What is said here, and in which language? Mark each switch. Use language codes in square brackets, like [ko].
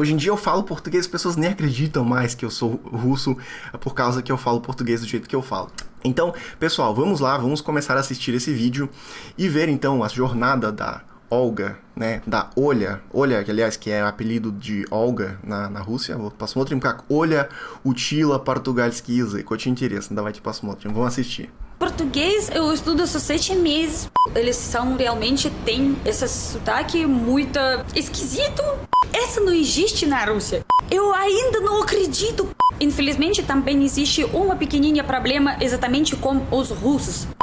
[pt] Hoje em dia eu falo português, as pessoas nem acreditam mais que eu sou russo por causa que eu falo português do jeito que eu falo. Então, pessoal, vamos lá, vamos começar a assistir esse vídeo e ver então a jornada da Olga, né, da Olha, que aliás que é apelido de Olga na Rússia. [ru] Посмотрим как Оля учила португальский язык. Очень интересно, давайте посмотрим, [pt] vamos assistir. Português eu estudo só 7 meses. Eles são realmente, tem esse sotaque muito esquisito. Essa não existe na Rússia. Eu ainda não acredito. Infelizmente também existe uma pequenininha problema exatamente com os russos.